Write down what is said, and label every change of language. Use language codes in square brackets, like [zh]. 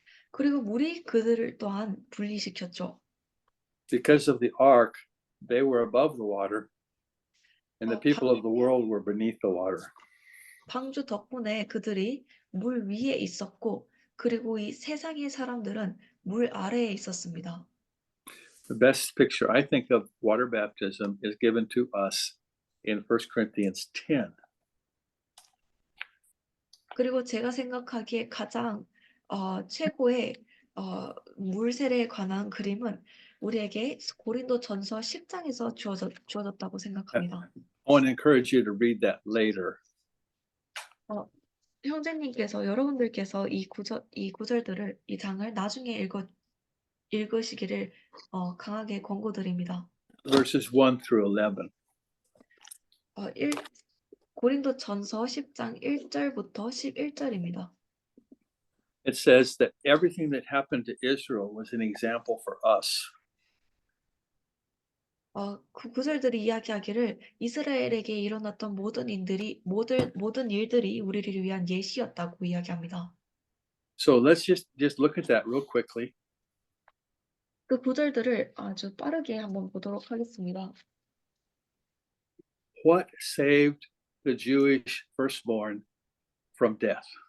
[ko] 그리고 물이 그들을 또한 분리시켰죠. [en] Because of the ark, they were above the water, and the people of the world were beneath the water. [ko] 방주 덕분에 그들이 물 위에 있었고, 그리고 이 세상의 사람들은 물 아래에 있었습니다. [en] The best picture I think of water baptism is given to us in 1 Corinthians 10. [ko] 그리고 제가 생각하기에 가장 최고의 물 세례에 관한 그림은 우리에게 고린도전서 10장에서 주어졌다고 생각합니다. [en] I want to encourage you to read that later. [ko] 형제님께서 여러분들께서 이 구절들을 이 장을 나중에 읽으시기를 강하게 권고드립니다. [en] Verses 1 through 11. [ko] 고린도전서 10장 1절부터 11절입니다. [en] It says that everything that happened to Israel was an example for us. [ko] 그 구절들이 이야기하기를 이스라엘에게 일어났던 모든 일들이 우리를 위한 예시였다고 이야기합니다. [en] So let's just look at that real quickly. [ko] 그 구절들을 아주 빠르게 한번 보도록 하겠습니다. [en] What saved the Jewish firstborn from death?